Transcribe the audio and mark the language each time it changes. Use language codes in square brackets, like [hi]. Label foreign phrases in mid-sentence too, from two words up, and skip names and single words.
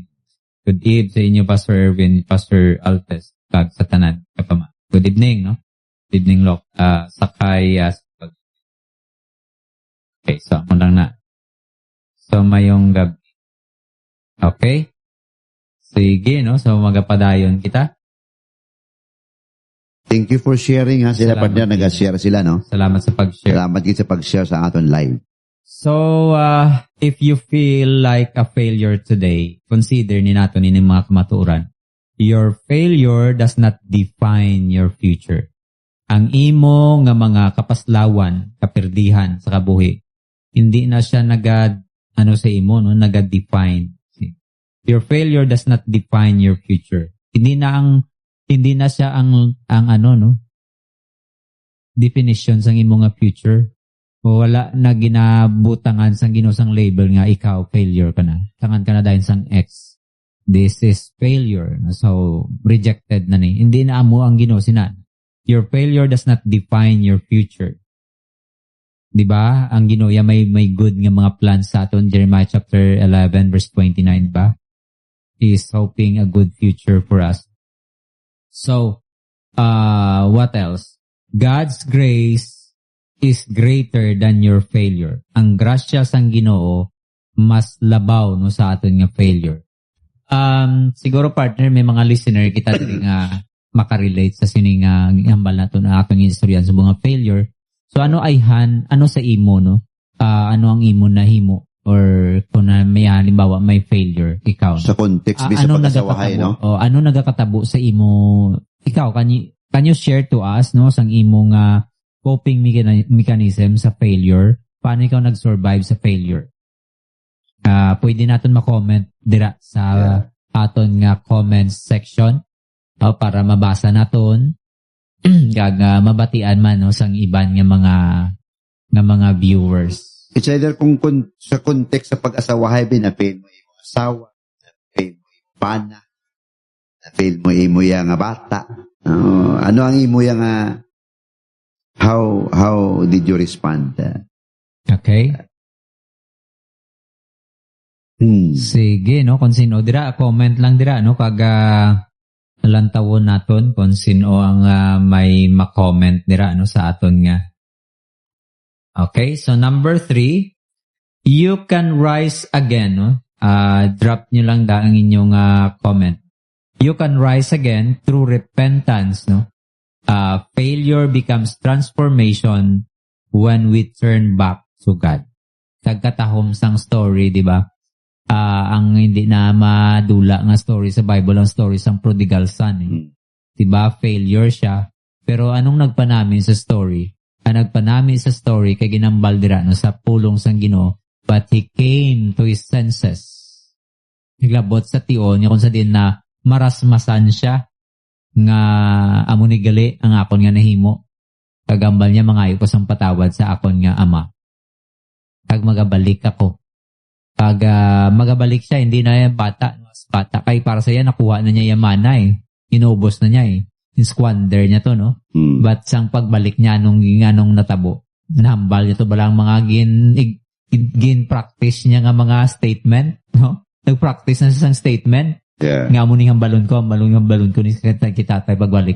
[en] Good evening [hil] sa inyo, Pastor Erwin, Pastor Altes, kag sa tanan kapama. [en] Good evening, no? Good evening, Lok. [hil] Sakay, okay, so ako lang na. So mayong gabi. Okay? Sige, no? So magapadayon kita. [en] Thank you for sharing, [hil] ha. Sila Salamat, partner, nag-share sila, no? Salamat sa pag-share. Salamat din sa pag-share sa aton live. [en] So, if you feel like a failure today, consider [hil] ni nato ni mga kamatuoran, [en] your failure does not define your future. [hil] Ang imo nga mga kapaslawan, kapirdihan sa kabuhi, hindi na siya sa imo, no? Nag-define. [en] Your failure does not define your future. [hil] Hindi na siya ang definition sang imo nga future. O wala na ginabutangan sang Ginoo sang label nga ikaw failure ka na. Tangan ka na dahil sang X. [en] This is failure. So rejected [hil] na ni. Hindi na amo ang Ginoo sina. [en] Your failure does not define your future. [hil] 'Di ba? Ang Ginoo may good nga mga plans sa aton. Jeremiah chapter 11 verse 29 ba? [en] He is hoping a good future for us. So, what else? God's grace is greater than your failure. [hil] Ang grasya sang Ginoo mas labaw no sa aton nga failure. Siguro partner, may mga listener kita din nga makarelate sa sining hambal nato na atong istorya sa mga failure. So ano sa imo, no? Ano ang imo na himo or kung may halimbawa may failure ikaw? Sa context bisa pagkasawahay, no? O ano nagakatabo sa imo ikaw? [en] Can you share to us, [hil] no, sang imong [en] coping mechanism [hil] sa failure? Paano ikaw nag-survive sa failure? Pwede natin ma-comment dira sa aton nga comments section para mabasa naton kag mabatian man, no, sang iban nga mga viewers. It's either kung sa context sa pag-asawahay na-fail mo yung asawa, na-fail mo yung pana, na-fail mo imo yung bata. Ano ang imo yung [en] how did you respond? Okay. [hil] Sige, no, kung sino dira, comment lang dira, no, kag lantawon naton kung sino ang may ma-comment dira, no, sa aton nga. [en] Okay, so number 3, you can rise again, no. [hil] Drop nyo lang ang inyong comment. [en] You can rise again through repentance, no. Failure becomes transformation when we turn back to God. [hil] Kagkatahom sang story, di ba? Ang hindi na madula nga story sa Bible, ang story sang prodigal son. Diba? Failure siya. Pero anong nagpanamin sa story? Ang nagpanamin sa story kay ginambal dira, no, sa pulong sang Ginoo, [en] but he came to his senses. [hil] Naglabot sa tion niya kung sa din na marasmasan siya nga amo ni gali ang akon nga nahimo. Kagambal niya mangayo ko sang patawad sa akon nga ama. Kag magabalik ako. Pag magabalik siya, hindi na yan bata. Bata kay para sa iya, nakuha na niya yung mana eh. Inubos na niya eh. In-squander niya to, no? But sang pagbalik niya nung natabo, nahambal niya to balang mga gin-practice niya nga mga statement, no? Nag-practice na sa statement. [en] Yeah. [hil] Nga mo ning hambalon ko ni kitatay pagbalik.